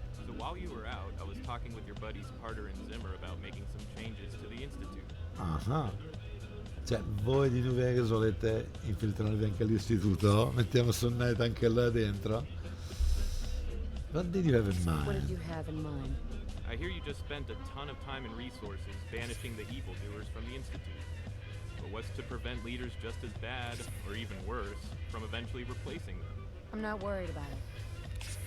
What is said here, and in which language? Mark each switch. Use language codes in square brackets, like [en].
[en] So while you were out, I was talking with your buddies Carter and Zimmer about making some changes to the Institute. [it] Ah, cioè voi di New Vegas volete infiltrarvi anche all'istituto? Mettiamo Sonnette anche là dentro? [en] What did you have in mind? What did you have in mind? I hear you just spent a ton of time and resources banishing the evildoers from the Institute. But what's to prevent leaders just as bad, or even worse, from eventually replacing them? I'm not worried about it.